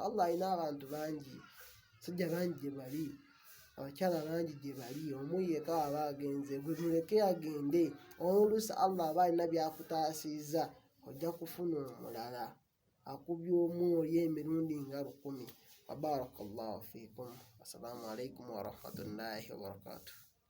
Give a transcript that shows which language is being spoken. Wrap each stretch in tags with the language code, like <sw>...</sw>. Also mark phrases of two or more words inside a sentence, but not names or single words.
<lg>Allah alina abantu bangi, basajja bangi gye bali, abakyala bangi gye bali, omu yekka aba agenze, gwe muleke agende. Oluusi Allah aba alina byakutaasiiza, ojja kufuna omulala akubye omwoyo emirundi nga 1000.</lg> <ar>وبارك الله فيكم. السلام عليكم ورحمة الله وبركاته.</ar>